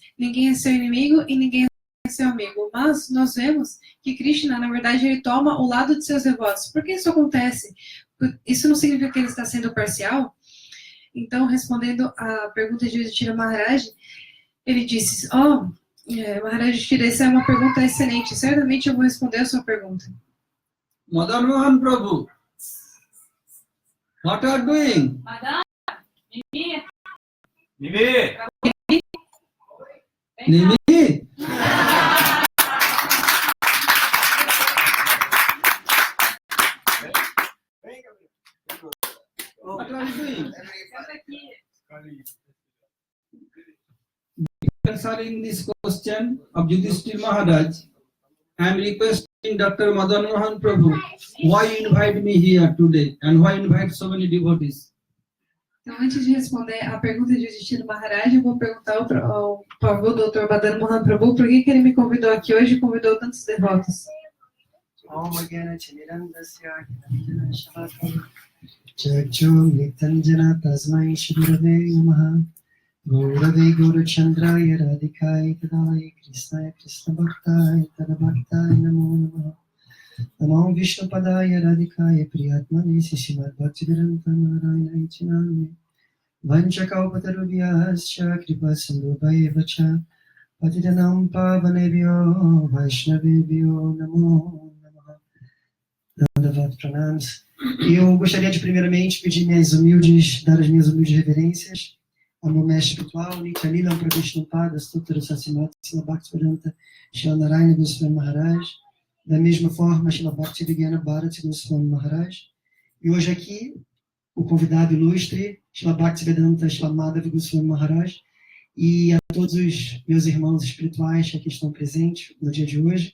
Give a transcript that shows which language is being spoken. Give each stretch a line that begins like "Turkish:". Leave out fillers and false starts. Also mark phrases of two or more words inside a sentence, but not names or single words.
Portuguese: Ninguém é seu inimigo e ninguém é seu amigo. Mas nós vemos que Krishna, na verdade, ele toma o lado de seus devotos. Por que isso acontece? Isso não significa que ele está sendo parcial? Então, respondendo à pergunta de Yudhishthira Maharaj, ele disse, Maharaj Yudhishthira, essa é uma pergunta excelente. Certamente eu vou responder a sua pergunta.
English: Madan Mohan Prabhu, what are you doing? Madan, Nimi. What are you doing? Answering this question of Yudhishthira Maharaj, I am requesting Dr. Madan Mohan Prabhu, why you invite me here today and why invite so many devotees?
Portuguese: Então, antes de responder a pergunta de Yudhishthira Maharaj, eu vou perguntar ao Dr. Madan Mohan Prabhu por que ele me convidou aqui hoje e convidou tantos devotos.
Sanskrit: गुरवे गौरचन्द्राय राधिकायै तदालये कृष्णाय कृष्ण भक्ताय तद्भक्ताय नमो नमः नमो विष्णु पादाय राधिका प्रियात्मने श्रीमद् भक्तिवेदान्त नारायण इति नामिने वाञ्छाकल्पतरुभ्यश्च कृपा सिन्धुभ्य एव च पतितानां पावनेभ्यो वैष्णवेभ्यो नमो नमः. दण्डवत् प्रणाम.
Portuguese: Eu gostaria de primeiramente pedir dar as minhas humildes reverências ao meu mestre espiritual, Nityanila Pravishnupada, Sutra Sassimata, Srila Bhaktivedanta, Srila Narayana Goswami Maharaj, da mesma forma, Srila Bhaktivedanta Bharati Goswami Maharaj, e hoje aqui, o convidado ilustre, Srila Bhaktivedanta Srila Madhava Goswami Maharaj, e a todos os meus irmãos espirituais que aqui estão presentes no dia de hoje.